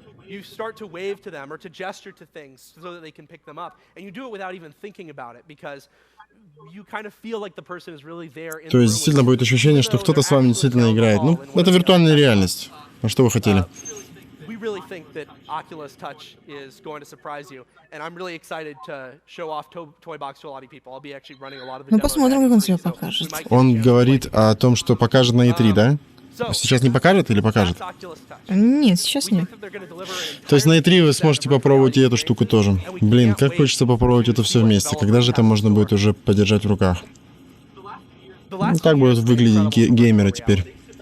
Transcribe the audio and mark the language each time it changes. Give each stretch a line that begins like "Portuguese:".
English: You start to wave to them or to gesture to things so that they can pick them up. And you do it without even thinking about it because you kind of feel like the person is really there in the room.
Russian: То есть действительно будет ощущение, что кто-то с вами действительно играет. Ну, это виртуальная реальность. А что вы хотели?
English: We really think that Oculus Touch is going to surprise you, and I'm really excited to show off Toybox to a lot of people. I'll be actually running a lot of the
Russian: Ну,
English: demos.
Russian: посмотрим, как он себя покажет. Он говорит о том, что покажет на E3, да? Сейчас не покажет или покажет? Нет, сейчас нет. То есть на E3 вы сможете попробовать и эту штуку тоже. Блин, как хочется попробовать это все вместе. Когда же это можно будет уже подержать в руках? Ну, так будут выглядеть геймеры теперь.